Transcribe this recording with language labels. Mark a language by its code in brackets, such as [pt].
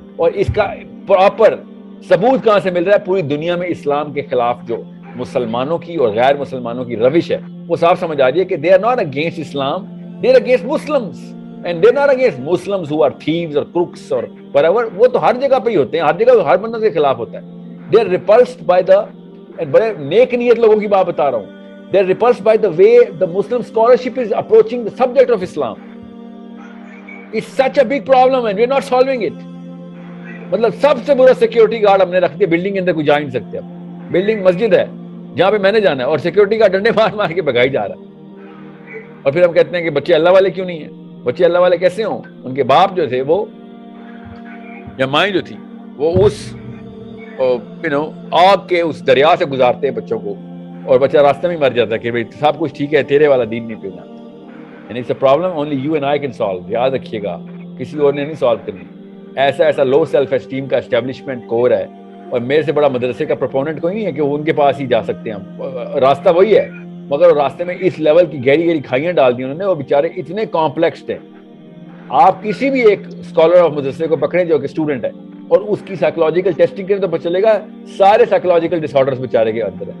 [ur] اور اس کا پراپر ثبوت کہاں سے مل رہا ہے؟ پوری دنیا میں اسلام کے خلاف جو مسلمانوں کی اور غیر مسلمانوں کی روش ہے وہ صاف سمجھ آ رہی ہے کہ [en] they are not against Islam, they are against Muslims, and they are not against Muslims who are thieves or crooks or whatever. [ur] وہ تو ہر جگہ پہ ہی ہوتے ہیں, ہر جگہ ہر بندوں کے خلاف ہوتا ہے. [en] they are repulsed by the, [ur] بڑے نیک نیت لوگوں کی بات بتا رہا ہوں, [en] they are repulsed by the way the Muslim scholarship is approaching the subject of Islam. It's such a big problem and we are not solving it. [ur] مطلب سب سے برا سیکیورٹی گارڈ ہم نے رکھ دیا, بلڈنگ کے اندر کوئی جا نہیں سکتے. اب بلڈنگ مسجد ہے جہاں پہ میں نے جانا ہے, اور سیکیورٹی گارڈ ڈنڈے مار کے بھگائی جا رہا ہے. اور پھر ہم کہتے ہیں کہ بچے اللہ والے کیوں نہیں ہیں؟ بچے اللہ والے کیسے ہوں؟ ان کے باپ جو تھے وہ یا مائیں جو تھی وہ اس آگ کے اس دریا سے گزارتے ہیں بچوں کو, اور بچہ راستہ میں مر جاتا ہے کہ بھائی سب کچھ ٹھیک ہے, تیرے والا دین نہیں پینا. [en] And it's a problem only you and I can solve. [ur] یاد رکھیے گا, کسی اور نے نہیں سالو کرنی. ایسا لو سیلف اسٹیم کا اسٹیبلشمنٹ کور ہے, اور میرے سے بڑا مدرسے کا پروپوننٹ کوئی نہیں ہے کہ وہ ان کے پاس ہی جا سکتے ہیں ہم. راستہ وہی ہے, مگر راستے میں اس لیول کی گہری کھائیاں ڈال دی انہوں نے, وہ بیچارے اتنے کمپلیکسڈ ہیں. آپ کسی بھی ایک اسکالر آف مدرسے کو پکڑیں جو کہ اسٹوڈنٹ ہے, اور اس کی سائیکولوجیکل ٹیسٹنگ کریں تو پتہ چلے گا سارے سائیکولوجیکل ڈس آرڈرز بیچارے کے اندر ہے.